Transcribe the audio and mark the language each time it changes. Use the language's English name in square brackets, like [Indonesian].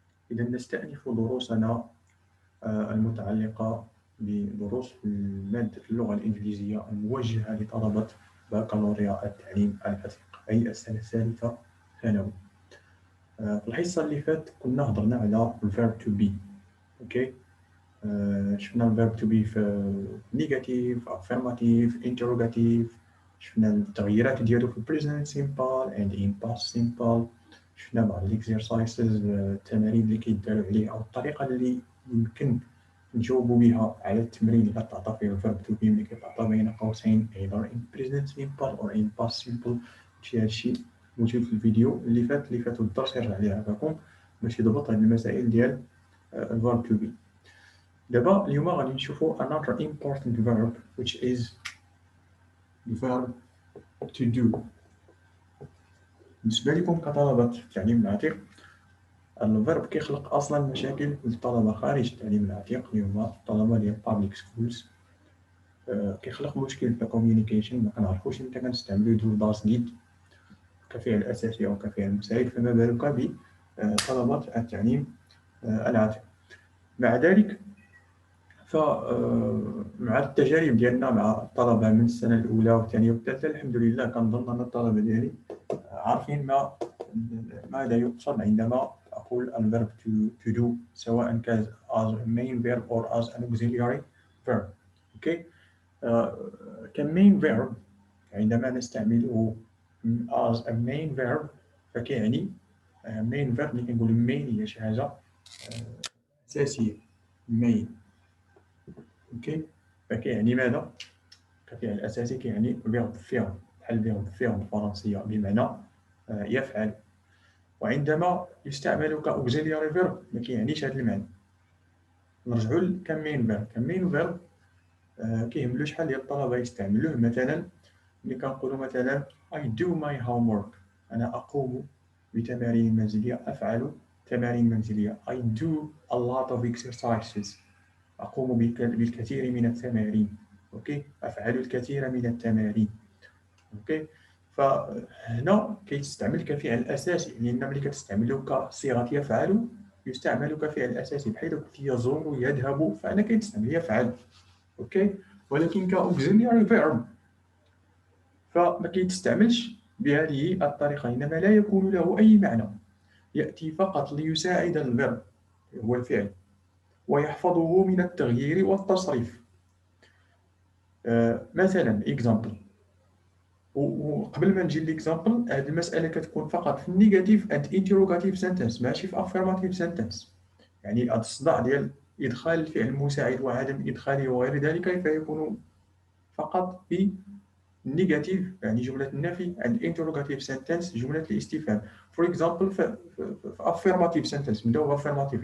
[Arabic] إذا نستأنف دروسنا المتعلقة بدروس مادة اللغة الإنجليزية الموجهة لطلبة بكالوريا التعليم الحثيق، أي السنة الثالثة ثانوي. في الحصة اللي فاتت كنا هضرنا على [English] verb to be. [Arabic] أوكي. شفنا الفيرب تو بي في نيجاتيف، افيرماتيف، انتروغاتيف. شفنا التغييرات ديالو في [English] present simple and in past simple. [Arabic] شفنا بعض الاكزرسايزز، التمارين اللي كيداروا عليه او الطريقه اللي يمكن نجاوبوا بها على التمرين اللي كتعطى فيه الفيرب تو بي اللي كيتعطى بين قوسين [English] either in present simple or in past simple. [Arabic] هادشي موجود في الفيديو اللي فات الدرس، يرجع ليه عفاكم باش يضبط هاد المسائل ديال الفيرب تو بي. دابا اليوم غادي نشوفو [English] another important verb which is the verb to do. [Arabic] بالنسبة لكم كطلبة التعليم العتيق، الفيرب كيخلق أصلا مشاكل للطلبة خارج التعليم العتيق اللي هما الطلبة ديال [English] public schools. [Arabic] كيخلق مشكل في communication، ما كنعرفوش امتى كنستعملو [English] do does did [Arabic] كفعل أساسي أو كفعل مساعد، فما بالك بطلبة التعليم العتيق. مع ذلك فمع التجارب ديالنا مع الطلبة من السنة الأولى والثانية والثالثة، الحمد لله كنظن أن الطلبة ديالي عارفين ماذا يقصد عندما أقول الverb to do، سواء كان [English] as a main verb or as an auxiliary verb. [Arabic] أوكي. كmain verb عندما نستعمله [English] as a main verb [Arabic] فكيعني main verb. اللي كنقول main هي شي حاجة أساسية. main. اوكي. فكيعني ماذا؟ كفعل اساسي كيعني فيرب فير، بحال فيرب فير بالفرنسيه بمعنى يفعل. وعندما يستعمل كاوكسيلياري فيرب ما كيعنيش هذا المعنى. نرجعوا لكمين فيرب. كمين فيرب كيهملو شحال ديال الطلبه يستعملوه. مثلا ملي كنقولوا مثلا [English] I do my homework، [Arabic] انا اقوم بتمارين منزليه، افعل تمارين منزليه. [English] I do a lot of exercises، [Arabic] أقوم بالكثير من التمارين. أوكي. أفعل الكثير من التمارين. أوكي. فهنا كيستعمل كفعل أساسي، لأن ملي كتستعملو كصيغة يفعل يستعمل كفعل أساسي، بحيث قلت يزور يذهب فأنا كيتستعمل يفعل. أوكي. ولكن كأوكسيلياري فيرب فما كيتستعملش بهذه الطريقة، إنما لا يكون له أي معنى، يأتي فقط ليساعد الفيرب هو الفعل ويحفظه من التغيير والتصريف. مثلا example. وقبل ما نجي ليكزامبل، هذه المسألة كتكون فقط في النيجاتيف اند انتروغاتيف سنتنس، ماشي في افيرماتيف سنتنس. يعني هذا الصداع ديال إدخال الفعل المساعد وعدم إدخاله وغير ذلك فيكون فقط في النيجاتيف، يعني جملة النفي، [English] and interrogative sentence [Arabic] جملة الاستفهام. [English] For example [Arabic] في [English] affirmative sentence، [Arabic] نبداو [English] affirmative.